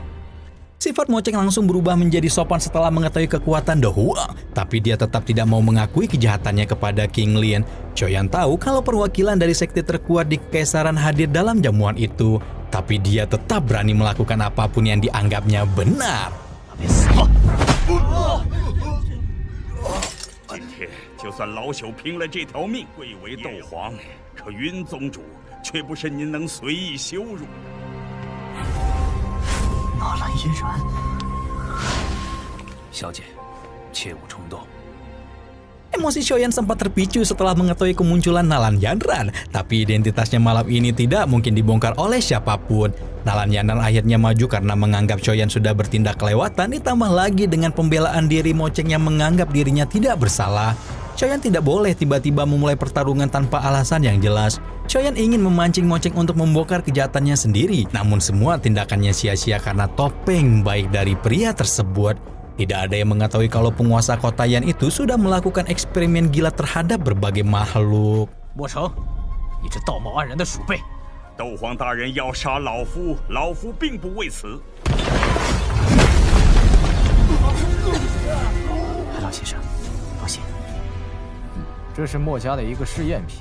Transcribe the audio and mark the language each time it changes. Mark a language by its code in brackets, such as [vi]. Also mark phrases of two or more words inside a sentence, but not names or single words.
[id] Sifat Mo Cheng langsung berubah menjadi sopan setelah mengetahui kekuatan Do Huang, tapi dia tetap tidak mau mengakui kejahatannya kepada Qinglin. Shoyan tahu kalau perwakilan dari sekte terkuat di Kekaisaran hadir dalam jamuan itu, tapi dia tetap berani melakukan apapun yang dianggapnya benar. [zh] 今天就算老朽拼了这条命，贵为斗皇，可云宗主却不是您能随意羞辱。纳兰嫣然，小姐，切勿冲动。 [id] Emosi Shoyan sempat terpicu setelah mengetahui kemunculan Nalan Yanran, tapi identitasnya malam ini tidak mungkin dibongkar oleh siapapun. Nalan Yanran akhirnya maju karena menganggap Shoyan sudah bertindak kelewatan, ditambah lagi dengan pembelaan diri Mo Cheng yang menganggap dirinya tidak bersalah. Shoyan tidak boleh tiba-tiba memulai pertarungan tanpa alasan yang jelas. Shoyan ingin memancing Mo Cheng untuk membongkar kejahatannya sendiri, namun semua tindakannya sia-sia karena topeng baik dari pria tersebut. Tidak ada yang mengetahui kalau penguasa kota Yan itu sudah melakukan eksperimen gila terhadap berbagai makhluk. [zh] 莫成，你这道貌岸然的鼠辈！斗皇大人要杀老夫，老夫并不为此。老先生，抱歉。这是墨家的一个试验品。